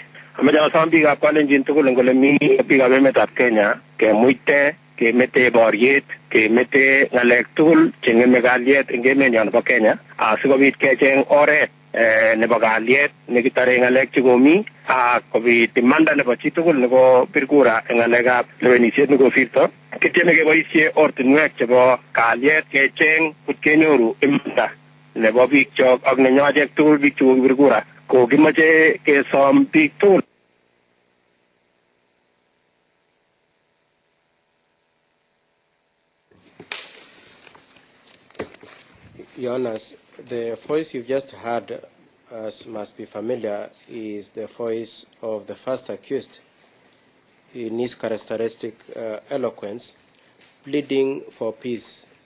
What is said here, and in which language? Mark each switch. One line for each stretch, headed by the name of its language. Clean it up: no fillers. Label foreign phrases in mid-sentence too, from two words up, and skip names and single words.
Kalenjin: Amache asom biikab Kalenjin tugul eng ole mi biikab emetab Kenya kemuite kemete boriet, kemete ngalek tugul chengeme kalyet eng emenyo nebo Kenya asikobit kecheng oret nebo kalyet nekitore ngalek chekomi akobit imanda nebo chitugul nebo birkura eng ngalekab lewenisiet nekosirto. Kitieme keboisie ortinwek chebo kalyet kecheng kenyoru imanda nebo biik chok ak nenyochek tugul biik chekokibir kura ko kimache kesom biik tugul.
English: Your Honors, the voice you've just heard, as must be familiar, is the voice of the first accused in his characteristic eloquence, pleading for peace.